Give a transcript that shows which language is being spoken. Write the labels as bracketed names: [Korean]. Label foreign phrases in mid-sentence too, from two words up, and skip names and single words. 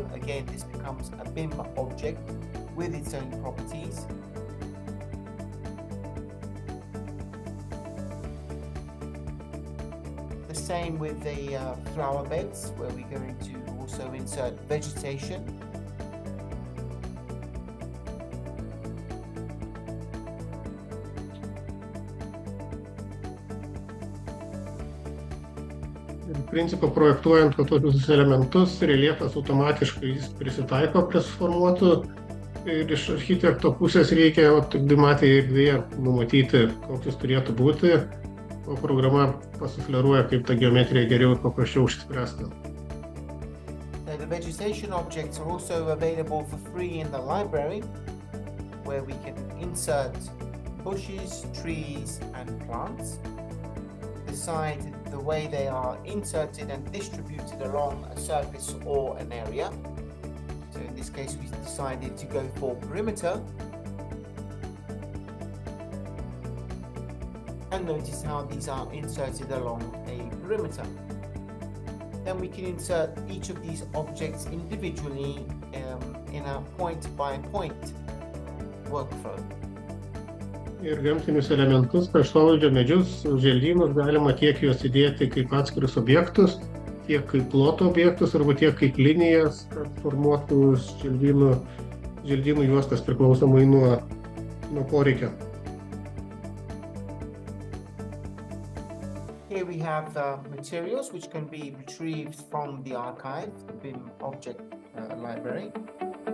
[English] Again, this becomes a BIM object with its own properties. The same with the flower beds, where we're going to also insert vegetation. [Lithuanian] Principo projektuojant tokius elementus, reljefas automatiškai jis prisitaiko prie suformuotų ir iš architekto pusės reikia tik dvimatėje erdvėje numatyti, kokius turėtų būti, o programa pasufleruoja, kaip ta geometrija geriau ir paprasčiau išspręsta. [English] The vegetation objects are also available for free in the library, where we can insert bushes, trees and plants. Decide the way they are inserted and distributed along a surface or an area. So in this case, we decided to go for perimeter. And notice how these are inserted along a perimeter. then we can insert each of these objects individually in a point-by-point workflow. [Lithuanian] Ir gamtinius elementus, kraštovaizdžio medžius, želdynus galima tiek juos įdėti kaip atskirus objektus, tiek kaip ploto objektus, arba tiek kaip linijas, kad formuotų želdynų juostas priklausomai nuo poreikio. [English] Here we have the materials which can be retrieved from the archive, the BIM object library.